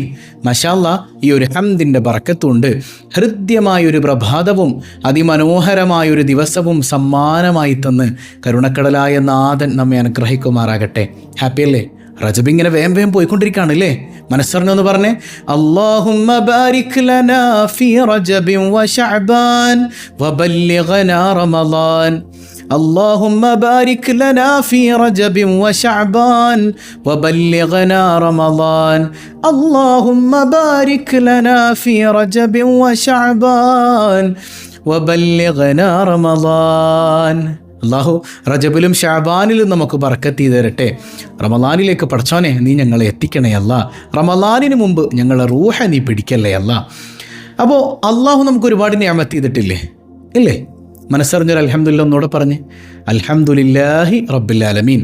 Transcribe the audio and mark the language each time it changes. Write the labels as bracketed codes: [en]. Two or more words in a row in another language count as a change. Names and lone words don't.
[ar] ما شاء الله, [ml] ഈ ഒരു ഹംദിൻ്റെ ബറക്കത്തുണ്ട്. ഹൃദ്യമായൊരു പ്രഭാതവും അതിമനോഹരമായൊരു ദിവസവും സമ്മാനമായി തന്ന് കരുണക്കടലായ നാഥൻ നമ്മെ അനുഗ്രഹിക്കുമാറാകട്ടെ. ഹാപ്പി അല്ലേ? റജബ് ഇങ്ങനെ വേഗം പോയിക്കൊണ്ടിരിക്കുകയാണ് അല്ലേ? മനസ്സറിഞ്ഞൊന്ന് പറഞ്ഞേ. [ar] اللهم بارك لنا في رجب وشعبان وبلغنا رمضان. اللهم بارك لنا في رجب وشعبان وبلغنا رمضان. اللهم بارك لنا في رجب وشعبان وبلغنا رمضان. [ml] അള്ളാഹു റജബിലും ഷാബാനിലും നമുക്ക് ബർക്കത്ത് ചെയ്ത് തരട്ടെ. റമളാനിലേക്ക് പടച്ചോനെ നീ ഞങ്ങളെ എത്തിക്കണേ അല്ല. റമളാനിന് മുമ്പ് ഞങ്ങളെ റൂഹ നീ പിടിക്കല്ലേ അല്ല. അപ്പോൾ അള്ളാഹു നമുക്ക് ഒരുപാട് നിഅമത്ത് ചെയ്തിട്ടില്ലേ? ഇല്ലേ? മനസ്സറിഞ്ഞൊരു അൽഹംദുലില്ലാഹ് ഒന്നുകൂടെ പറഞ്ഞ് [ar] الحمد لله رب العالمين.